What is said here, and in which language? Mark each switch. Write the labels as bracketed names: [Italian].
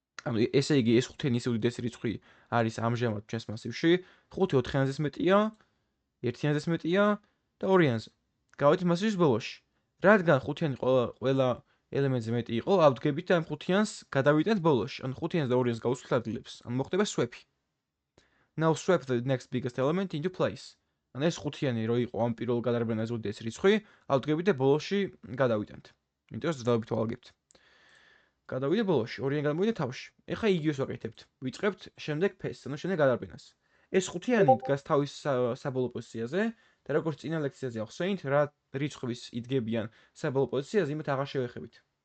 [Georgian] ანუ ესე იგი ეს 5-იანი ისე უდიდესი რიცხვი არის ამჟამად ჩვენს მასივში, 5 4-იანზეც მეტია, 1-იანზეც მეტია და 2-იანზე. გავედით მასივის ბოლოში. რადგან 5-იანი ყველა ელემენტზე მეტი იყო, ავდგებით და ამ 5-იანს გადავიტანთ ბოლოში. ანუ 5-იანს და 2-იანს გავუსვით ადგილებს. ანუ მოხდება swap. [English] Now swap the next biggest element into place. [Georgian] ანუ ეს 5-იანი რო იყო ამ პირველ გადარბენაზე უდიდესი რიცხვი, ავდგებით და ბოლოში გადავიტანთ. იმიტომ რომ ზრდავებით ვალგებთ. გადავიდე ბოლოში, 2-იანი გადმოვიდა თავში. ეხლა იგივეს ვაკეთებთ. ვიწყებთ შემდეგ pass-ს, ანუ შემდეგ გადარბენას. ეს 5-იანი დგას თავის საბოლოო პოზიციაზე და როგორც წინა ლექციაზე ახსენით, რა რიცხვების იდგებიან საბოლოო პოზიციაზე, იმათ აღარ შევეხებით.